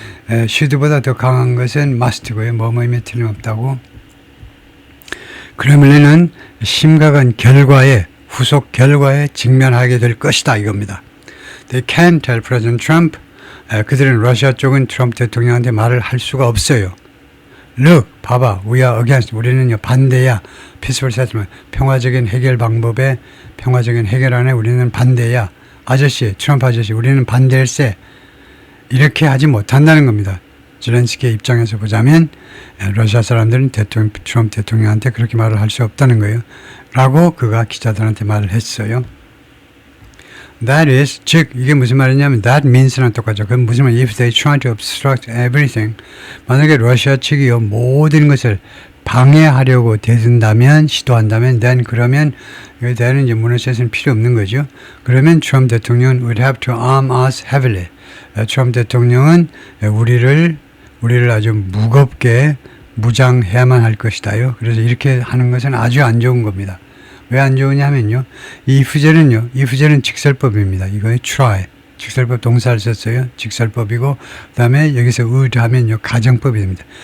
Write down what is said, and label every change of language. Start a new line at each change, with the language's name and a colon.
Korean: should보다 더 강한 것은 must고요. 뭐뭐이면 틀림없다고. 크렘린은 심각한 후속 결과에 직면하게 될 것이다 이겁니다.
English: They can't tell President Trump,
Korean: 그들은 러시아 쪽은 트럼프 대통령한테 말을 할 수가 없어요.
English: Look,
Korean: 봐봐,
English: we are against,
Korean: 우리는 반대야.
English: Peaceful settlement,
Korean: 평화적인 해결 방법에, 평화적인 해결안에 우리는 반대야. 트럼프 아저씨, 우리는 반대일세. 이렇게 하지 못한다는 겁니다. 젤렌스키의 입장에서 보자면 러시아 사람들은 트럼프 대통령한테 그렇게 말을 할 수 없다는 거예요. 라고 그가 기자들한테 말을 했어요.
English: That is,
Korean: 즉 이게 무슨 말이냐면
English: that means
Korean: 랑 똑같죠. 그건 무슨 말?
English: If they try to obstruct everything,
Korean: 만약에 러시아 측이요 모든 것을 방해하려고 시도한다면 then, 그러면 then은 이제 문어체에서는 필요 없는 거죠. 그러면 트럼프 대통령은
English: would have to arm us heavily.
Korean: 트럼프 대통령은 우리를 아주 무겁게 무장해야만 할 것이다요. 그래서 이렇게 하는 것은 아주 안 좋은 겁니다. 왜 안 좋으냐면요, 이 후제는 직설법입니다. 이거의 try, 직설법 동사를 썼어요. 직설법이고 그다음에 여기서 would 하면 요 가정법이 됩니다.